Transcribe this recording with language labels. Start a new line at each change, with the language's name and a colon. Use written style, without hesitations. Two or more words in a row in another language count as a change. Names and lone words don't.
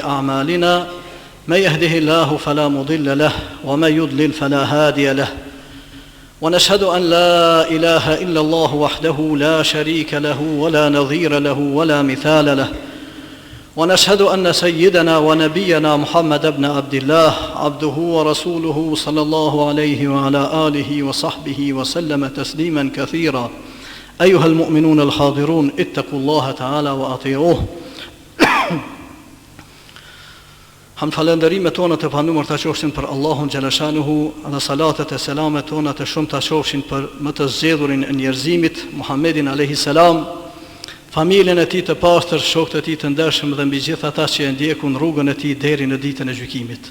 Arabic: أعمالنا من يهده الله فلا مضل له ومن يضلل فلا هادي له ونشهد أن لا إله إلا الله وحده لا شريك له ولا نظير له ولا مثال له ونشهد أن سيدنا ونبينا محمد بن عبد الله عبده ورسوله صلى الله عليه وعلى آله وصحبه وسلم تسليما كثيرا أيها المؤمنون الحاضرون اتقوا الله تعالى وأطيعوه
Albanian: Ham falënderimet tona të panumër të qofshin për Allahun Gjeleshanuhu dhe salatet e selamet tona të shumë të qofshin për më të zgjedhurin e njerëzimit, Muhammedin a.s. Familjen e tij të pastër, shokët e tij të ndershëm dhe mbi gjithë ata që e ndjekun rrugën e tij deri në ditën e gjykimit.